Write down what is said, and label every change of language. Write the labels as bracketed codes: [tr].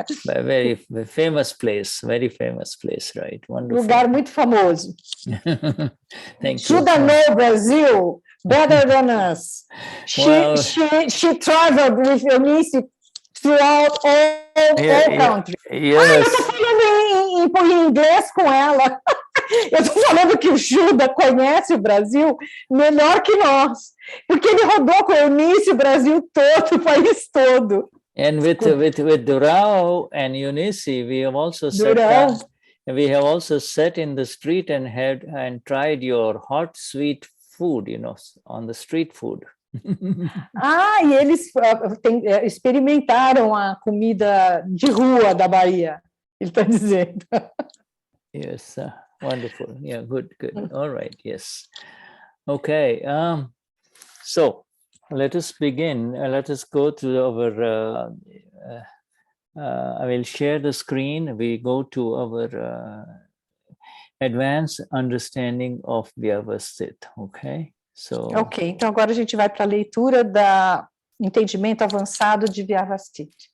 [en] Very famous place, right? Wonderful. [pt] Lugar muito famoso. [en] Thank you. Shuddha know Brazil better than us. She traveled with Eunice throughout all countries. Yes. [pt] Eu estou falando em inglês com ela. Eu estou falando que o Shuddha conhece o Brasil melhor que nós, porque ele rodou com o Eunice o Brasil todo, o país todo. [en] And with Durao and Eunice, we have also sat in the street and tried your hot sweet food, on the street food. [pt] E eles experimentaram a comida de rua da Bahia, ele está dizendo. [en] Yes, wonderful. Yeah, good. All right, yes. Okay, so let us begin. Let us go to our, I will share the screen. We go to our advanced understanding of Vyavasthit, okay? So, [pt] Ok, então agora a gente vai para a leitura da entendimento avançado de Vyavasthit.